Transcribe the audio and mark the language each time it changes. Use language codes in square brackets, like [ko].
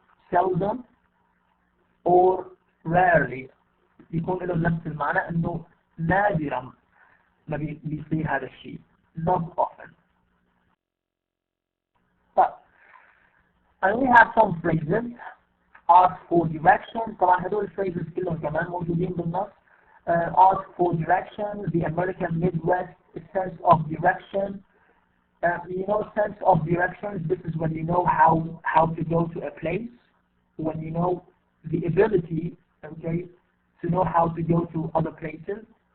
[ar] Seldom or rarely يكون له نفس المعنى انه نادرا ما بيصير هذا الشيء. [en] Not often. But and we have some phrases. Ask for directions. [ar] طبعا هدول الفريزز كلهم كمان موجودين بالنص. [en] Ask for directions. The American Midwest, sense of direction. You know, sense of directions. This is when you know how to go to a place. When you know the ability, okay, to know how to go to other places.